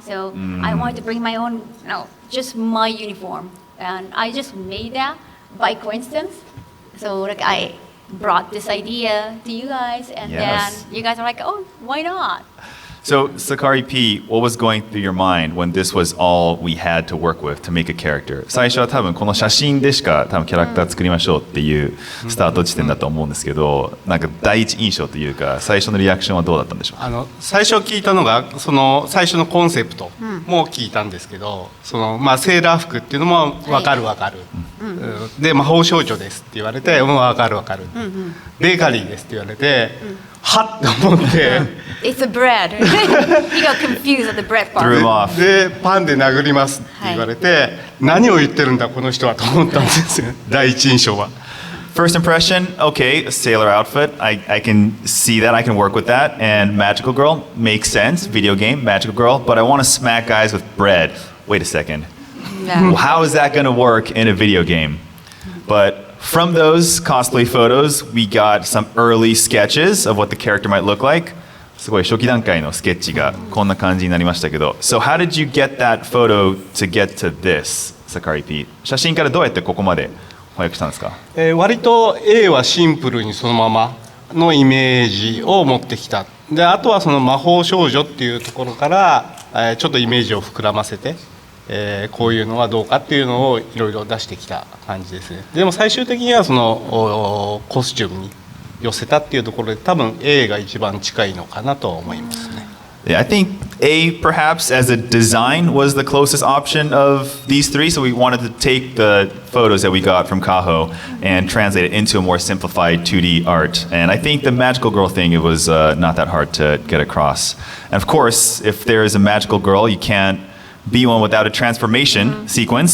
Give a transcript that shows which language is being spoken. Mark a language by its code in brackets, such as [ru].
[en] So I wanted to bring my own, just my uniform, and I just made that by coincidence. So like I brought this idea to you guys, and then you guys are like, oh, why not? So, Sakari P, what was going through your mind when this was all we had to work with to make a character? [ja] 最初は多分この写真でしか多分キャラクター作りましょうっていうスタート地点だと思うんですけど、なんか第一印象というか最初のリアクションはどうだったんでしょうか？最初聞いたのがその最初のコンセプトも聞いたんですけど、セーラー服っていうのも分かる、で魔法少女ですって言われて、分かる、ベーカリーですって言われて、はっと思って。 [en] It's a bread. He got confused at the bread part. Threw him off. [ja] でパンで殴りますって言われて、何を言ってるんだこの人はと思ったんですよ。第一印象は。 [en] First impression, okay, a sailor outfit. I can see that. I can work with that. And magical girl makes sense. Video game, magical girl. But I want to smack guys with bread. Wait a second. No. How is that going to work in a video game? But from those cosplay photos, we got some early sketches of what the character might look like. [ja] すごい初期段階のスケッチがこんな感じになりましたけど。 [en] So how did you get that photo to get to this, Sakari P? [ja] 写真からどうやってここまで翻訳したんですか？割と A はシンプルにそのままのイメージを持ってきた。であとはその魔法少女っていうところからちょっとイメージを膨らませて、こういうのはどうかっていうのをいろいろ出してきた感じですね。でも最終的にはそのコスチュームに寄せたっていうところで多分 A が一番近いのかなと思いますね。 [en] Yeah, I think A perhaps as a design was the closest option of these three. So we wanted to take the photos that we got from Kaho and translate it into a more simplified 2D art. And I think the magical girl thing, it was not that hard to get across. And of course, if there is a magical girl, you can't be one without a transformation sequence.